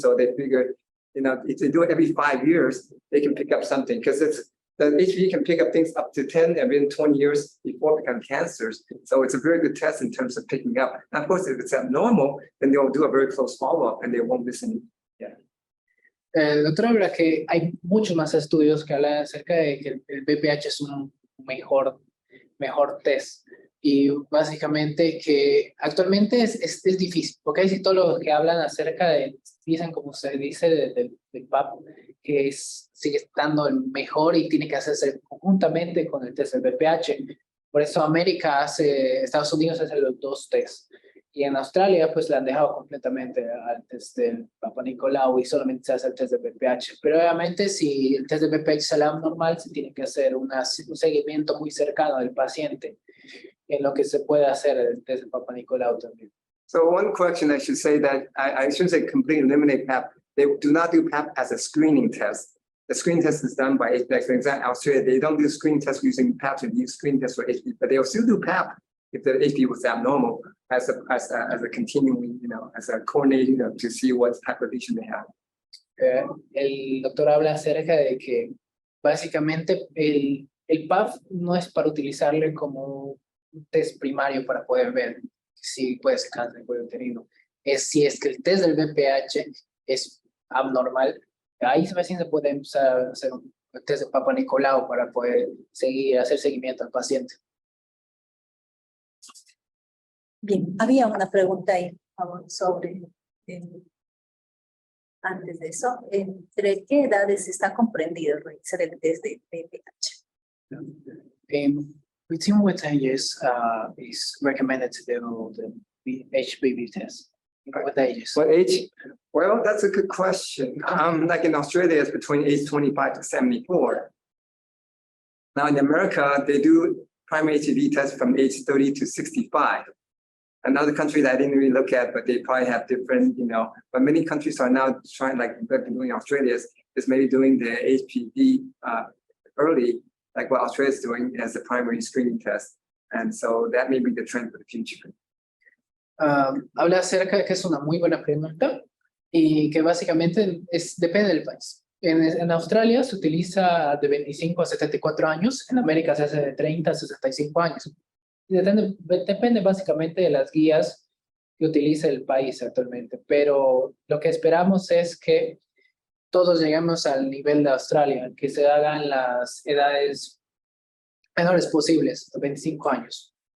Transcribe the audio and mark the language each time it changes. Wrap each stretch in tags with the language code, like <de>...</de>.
<en>So they figured, if they do it every 5 years, they can pick up something because the HPV can pick up things up to 10 and even 20 years before it becomes cancers. So it's a very good test in terms of picking up. And of course, if it's abnormal, then they'll do a very close follow-up and they won't miss any. Yeah.</en> <es>El doctor habla que hay muchos más estudios que hablan acerca de que el BPH es un mejor test. Y básicamente que actualmente es difícil, porque hay citólogos que hablan acerca dicen como se dice del PAP, que sigue estando el mejor y tiene que hacerse conjuntamente con el test del BPH. Por eso Estados Unidos hace los dos tests. Y en Australia pues le han dejado completamente al test del Papa Nicolau y solamente se hace el test de BPH. Pero obviamente si el test de BPH sale normal, se tiene que hacer un seguimiento muy cercano del paciente en lo que se puede hacer el test de Papa Nicolau también.</es> <en>So one correction, I should say that I shouldn't say completely eliminate PAP. They do not do PAP as a screening test. The screening test is done by HPV. For example, Australia, they don't do screening tests using PAP, they use screening tests for HPV, but they'll still do PAP if the HPV was abnormal as a continuing, as a coordinating to see what type of lesion they have.</en> <es>El doctor habla acerca de que básicamente el PAP no es para utilizarle como un test primario para poder ver si puede ser cáncer de cuello uterino. Si es que el test del VPH es abnormal, ahí recién se puede empezar a hacer un test de Papa Nicolau para poder hacer seguimiento al paciente. Bien, había una pregunta ahí sobre, antes de eso, ¿entre qué edades está comprendido realizar el test de VPH?</es> <en>Between what ages is recommended to do the HPV test? What ages? What age? Well, that's a good question. Like in Australia, it's between age 25 to 74. Now in America, they do primary HPV tests from age 30 to 65. Another country that I didn't really look at, but they probably have different, but many countries are now trying, like they've been doing Australia, is maybe doing the HPV early, like what Australia is doing as a primary screening test. And so that may be the trend for the future.</en> <es>Habla acerca de que es una muy buena pregunta y que básicamente depende del país. En Australia se utiliza de 25 a 74 años, en América se hace de 30 a 65 años. Depende básicamente de las guías que utiliza el país actualmente, pero lo que esperamos es que todos lleguemos al nivel de Australia, que se hagan las edades menores posibles, de 25 años.</es>